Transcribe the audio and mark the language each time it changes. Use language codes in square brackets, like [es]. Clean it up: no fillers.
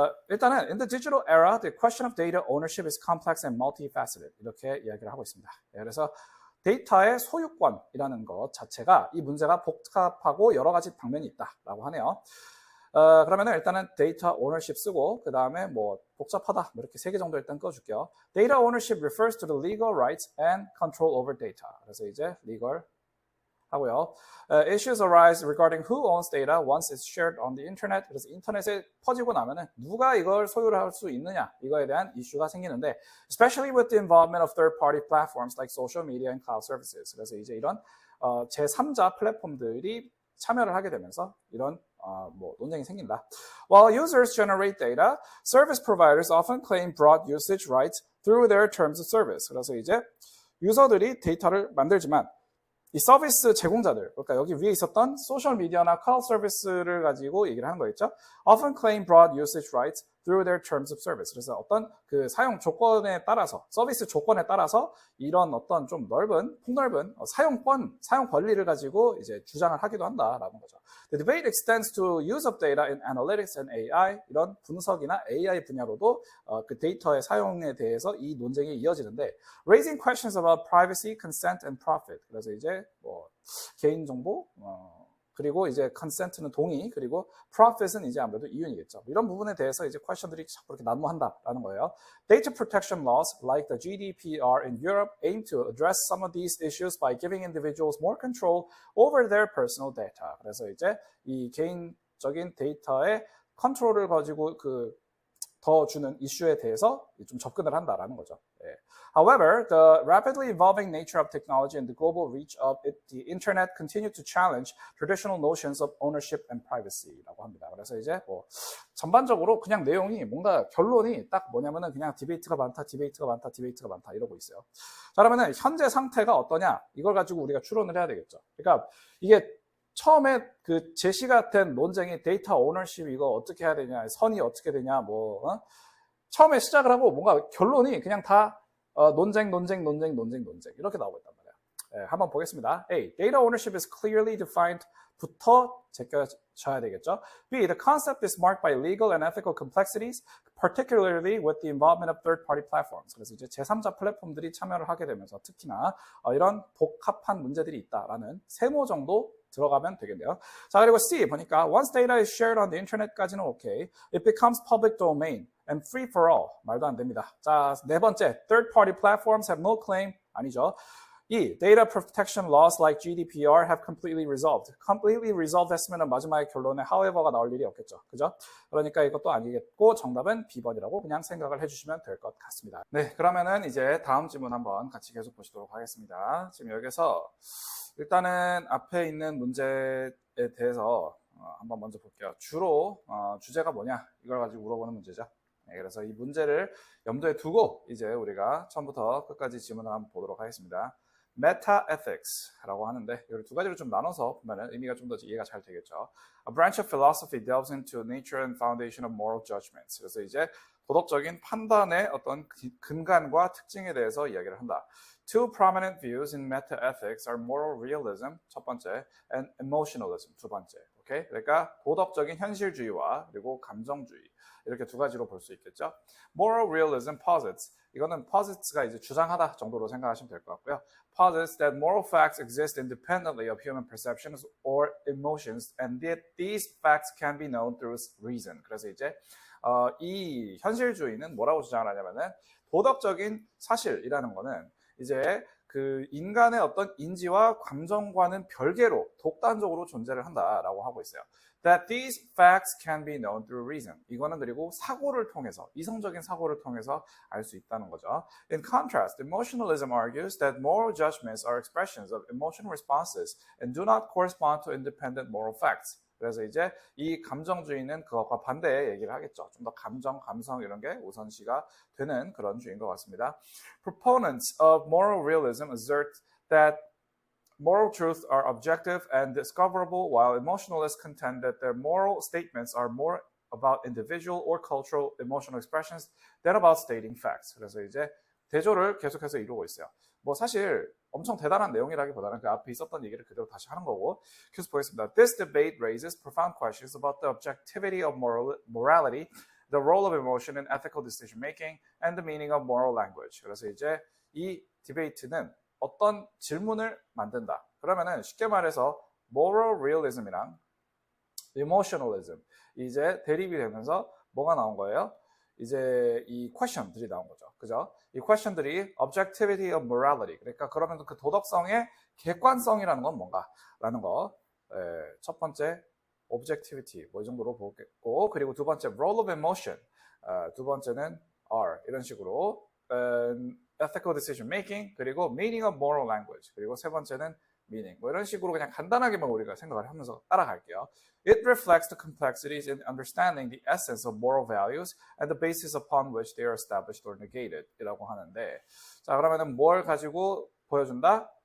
[ko] 일단은 [en] in the digital era, the question of data ownership is complex and multifaceted. [ko] 이렇게 이야기를 하고 있습니다. 그래서 데이터의 소유권이라는 것 자체가 이 문제가 복잡하고 여러 가지 방면이 있다라고 하네요. 그러면은 일단은 데이터 오너십 쓰고 그 다음에 뭐 복잡하다 이렇게 3개 정도 일단 꺼줄게요. [en] Data ownership refers to the legal rights and control over data. [ko] 그래서 이제 legal 하고요. [en] Issues arise regarding who owns data once it's shared on the internet. [ko] 그래서 인터넷에 퍼지고 나면은 누가 이걸 소유를 할 수 있느냐 이거에 대한 이슈가 생기는데, [en] especially with the involvement of third-party platforms like social media and cloud services. [ko] 그래서 이제 이런 제3자 플랫폼들이 참여를 하게 되면서 이런 뭐 논쟁이 생긴다. [en] While users generate data, service providers often claim broad usage rights through their terms of service. [ko] 그래서 이제 유저들이 데이터를 만들지만 이 서비스 제공자들, 그러니까 여기 위에 있었던 소셜 미디어나 클라우드 서비스를 가지고 얘기를 하는 거겠죠. [en] Often claim broad usage rights through their terms of service. [ko] 그래서 어떤 그 사용 조건에 따라서, 서비스 조건에 따라서 이런 어떤 좀 넓은, 폭넓은 사용 권리를 가지고 이제 주장을 하기도 한다라는 거죠. [en] The debate extends to use of data in analytics and AI. [ko] 이런 분석이나 AI 분야로도 그 데이터의 사용에 대해서 이 논쟁이 이어지는데, [en] raising questions about privacy, consent, and profit. [ko] 그래서 이제 뭐 개인정보, 그리고 이제 consent는 동의, 그리고 profit은 이제 아무래도 이윤이겠죠. 이런 부분에 대해서 이제 question들이 자꾸 이렇게 난무한다라는 거예요. [en] Data protection laws like the GDPR in Europe aim to address some of these issues by giving individuals more control over their personal data. [ko] 그래서 이제 이 개인적인 데이터의 컨트롤을 가지고 더 주는 이슈에 대해서 좀 접근을 한다라는 거죠. 예. [en] However, the rapidly evolving nature of technology and the global reach of the internet continue to challenge traditional notions of ownership and privacy [ko] 라고 합니다. 그래서 이제 뭐 전반적으로 그냥 내용이 뭔가 결론이 딱 뭐냐면은 그냥 디베이트가 많다, 디베이트가 많다, 디베이트가 많다 이러고 있어요. 자, 그러면은 현재 상태가 어떠냐? 이걸 가지고 우리가 추론을 해야 되겠죠. 그러니까 이게 처음에 그 제시가 된 논쟁이 데이터 오너십 이거 어떻게 해야 되냐, 선이 어떻게 되냐, 뭐 처음에 시작을 하고 뭔가 결론이 그냥 다 논쟁 이렇게 나오고 있단 말이에요. 예, 한번 보겠습니다. A. [en] Data ownership is clearly defined [ko] 부터 제껴져야 되겠죠. [en] B. The concept is marked by legal and ethical complexities, particularly with the involvement of third-party platforms. [ko] 그래서 이제 제3자 플랫폼들이 참여를 하게 되면서 특히나 이런 복합한 문제들이 있다라는 세모 정도 들어가면 되겠네요. 자, 그리고 C 보니까 [en] once data is shared on the internet [ko] 까지는 오케이. [en] It becomes public domain and free for all. [ko] 말도 안 됩니다. 자, 네 번째, [en] third-party platforms have no claim. [ko] 아니죠. E. [en] Data protection laws like GDPR have completely resolved. completely resolved [ko] 했으면 마지막에 결론에 however가 나올 일이 없겠죠. 그죠? 그러니까 이것도 아니겠고 정답은 B번이라고 그냥 생각을 해주시면 될 것 같습니다. 네, 그러면은 이제 다음 질문 한번 같이 계속 보시도록 하겠습니다. 지금 여기서 일단은 앞에 있는 문제에 대해서 한번 먼저 볼게요. 주로 주제가 뭐냐 이걸 가지고 물어보는 문제죠. 네, 그래서 이 문제를 염두에 두고 이제 우리가 처음부터 끝까지 질문을 한번 보도록 하겠습니다. Meta-ethics라고 하는데 이걸 두 가지로 좀 나눠서 보면 의미가 좀 더 이해가 잘 되겠죠. [en] A branch of philosophy delves into nature and foundation of moral judgments. [ko] 그래서 이제 도덕적인 판단의 어떤 근간과 특징에 대해서 이야기를 한다. [en] Two prominent views in meta-ethics are moral realism, [ko] 첫 번째, [en] and emotionalism, [ko] 두 번째. 오케이? 그러니까 도덕적인 현실주의와 그리고 감정주의 이렇게 두 가지로 볼 수 있겠죠. [en] Moral realism posits, [ko] 이거는 posits가 이제 주장하다 정도로 생각하시면 될 것 같고요. [en] Posits that moral facts exist independently of human perceptions or emotions, and that these facts can be known through reason. [ko] 그래서 이제 이 현실주의는 뭐라고 주장을 하냐면은 도덕적인 사실이라는 거는 이제 그 인간의 어떤 인지와 감정과는 별개로 독단적으로 존재를 한다라고 하고 있어요. [en] That these facts can be known through reason. [ko] 이거는 그리고 사고를 통해서, 이성적인 사고를 통해서 알 수 있다는 거죠. [en] In contrast, emotionalism argues that moral judgments are expressions of emotional responses and do not correspond to independent moral facts. [ko] 그래서 이제 이 감정주의는 그것과 반대의 얘기를 하겠죠. 좀 더 감정, 감성 이런 게 우선시가 되는 그런 주의인 것 같습니다. [en] Proponents of moral realism assert that moral truths are objective and discoverable, while emotionalists contend that their moral statements are more about individual or cultural emotional expressions than about stating facts. [ko] 그래서 이제 대조를 계속해서 이루고 있어요. 뭐 사실 엄청 대단한 내용이라기보다는 그 앞에 있었던 얘기를 그대로 다시 하는 거고 계속 보겠습니다. [en] This debate raises profound questions about the objectivity of morality, the role of emotion in ethical decision making, and the meaning of moral language. [ko] 그래서 이제 이 디베이트는 어떤 질문을 만든다. 그러면은 쉽게 말해서 moral realism이랑 emotionalism 이제 대립이 되면서 뭐가 나온 거예요? 이제 이 question들이 나온 거죠. 그죠? 이 question들이 [en] objectivity of morality. [ko] 그러니까 그러면 그 도덕성의 객관성이라는 건 뭔가라는 거. 첫 번째 objectivity 뭐 이 정도로 보겠고 그리고 두 번째 [en] role of emotion. [ko] 두 번째는 R 이런 식으로 [en] ethical decision making [ko] 그리고 [en] meaning of moral language [ko] 그리고 세 번째는 meaning 뭐 이런 식으로 그냥 간단하게만 우리가 생각을 하면서 따라갈게요. [en] It reflects the complexities in understanding the essence of moral values and the basis upon which they are established or negated [ko] 이라고 하는데 자 그러면은 뭘 가지고 보여준다?